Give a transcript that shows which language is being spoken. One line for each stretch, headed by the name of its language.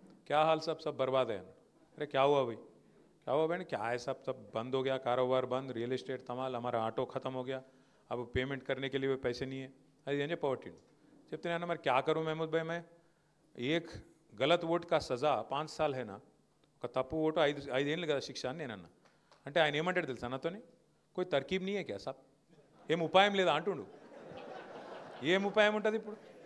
Hindi: క్యా hall sub బర్బాద్ है అన్నాడు. అరే క్యా हुआ भाई? क्या हुआ भाई? क्या है सब बंद हो गया, कारोबार बंद, रियल एस्टेट तमाल, हमारा ऑटो ख़त्म हो गया, अब पेमेंट करने के लिए भी पैसे नहीं है.
Telugu: అది అని చెప్పవట్టిండు. చెప్తే అన్న మరి
Hindi: క్యా కరూ మహమూద్ భాయ్ మే, ఏక్ గలత్ ఓట్ కా సజా 5 साल है ना,
Telugu: ఒక తప్పు ఓటు 5 ఏళ్ళు కదా శిక్ష అని నేనన్నా. అంటే ఆయన ఏమంటాడు తెలుసా నాతోని,
Hindi: కోయి తర్కీబ్ నీ హై క్యా సాబ్,
Telugu: ఏం ఉపాయం లేదా అంటుండు. ఏం ఉపాయం ఉంటుంది ఇప్పుడు?